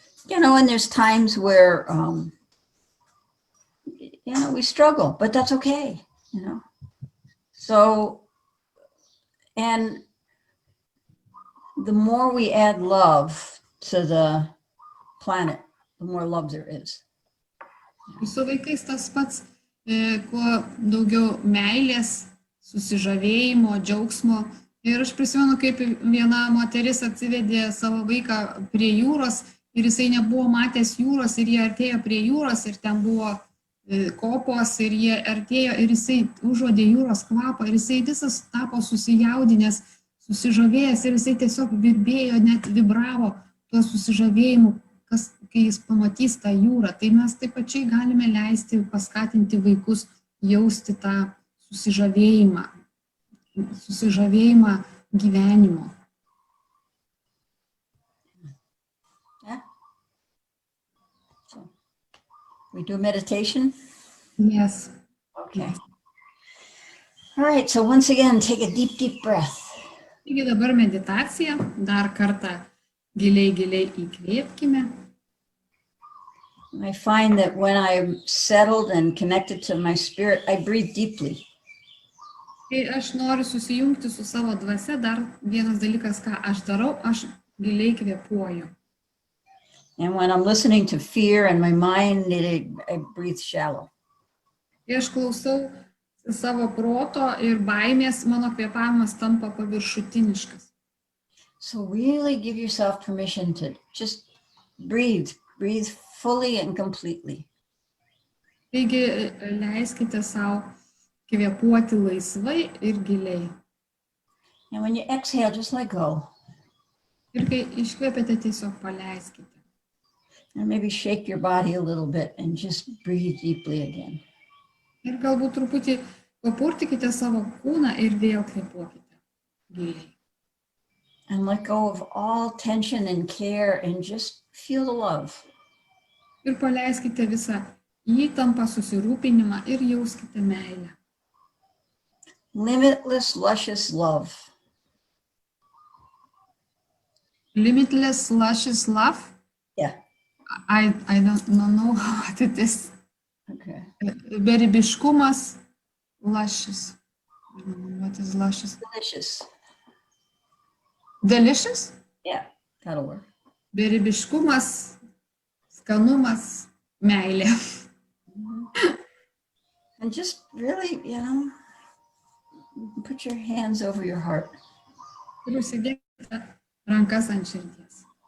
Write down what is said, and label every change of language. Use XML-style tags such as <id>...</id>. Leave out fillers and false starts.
<en>And there's times where, we struggle, but that's okay, So, and the more we add love to the planet, the more love there is.</en> <lt>Su vaikais tas pats, kuo daugiau meilės, susižavėjimo, džiaugsmo. Ir aš prisimenu, kaip viena moteris atsivedė savo vaiką prie jūros ir jisai nebuvo matęs jūros ir jie artėjo prie jūros ir ten buvo kopos ir jie artėjo ir jisai užuodė jūros kvapą ir jisai visas tapo susijaudinęs, susižavėjęs ir jisai tiesiog virbėjo, net vibravo tuo susižavėjimu, kai jis pamatys tą jūrą. Tai mes taip pačiai galime leisti, paskatinti vaikus jausti tą susižavėjimą gyvenimo.</lt> <en>Yeah. So, we do meditation? Yes. Okay. All right, so once again, take a deep, deep breath.</en> <lt>Taigi dabar meditacija, dar kartą giliai įkvėpkime.</lt> <en>I find that when I'm settled and connected to my spirit, I breathe deeply.</en> <lt>Kai aš noriu susijungti su savo dvasia, dar vienas dalykas, ką aš darau, aš giliai kvėpuoju.</lt> <en>And when I'm listening to fear and my mind, I breathe shallow.</en> <lt>Kai aš klausau savo proto ir baimės, mano kvėpavimas tampa paviršutiniškas.</lt> <en>So really give yourself permission to just breathe fully and completely.</en> <lt>Taigi leiskite savo kvėpuoti laisvai ir giliai.</lt> <en>And when you exhale, just let go.</en> <lt>Ir kai iškvėpėte, tiesiog paleiskite.</lt> <en>And maybe shake your body a little bit and just breathe deeply again.</en> <lt>Ir galbūt truputį papurtikite savo kūną ir vėl kvėpuokite giliai.</lt> <en>And let go of all tension and care and just feel the love.</en> <lt>Ir paleiskite visą įtampą, susirūpinimą ir jauskite meilę.</lt> <en>Limitless, luscious love. Limitless, luscious love? Yeah. I don't know what it is. Okay. Beribiškumas, luscious. What is luscious? Delicious. Delicious? Yeah, that'll work.</en> <lt>Beribiškumas, skanumas, meilė.</lt> <en>And just really, put your hands over your heart.</en> <lt>Ir užsidėkite rankas ant širdies.</lt>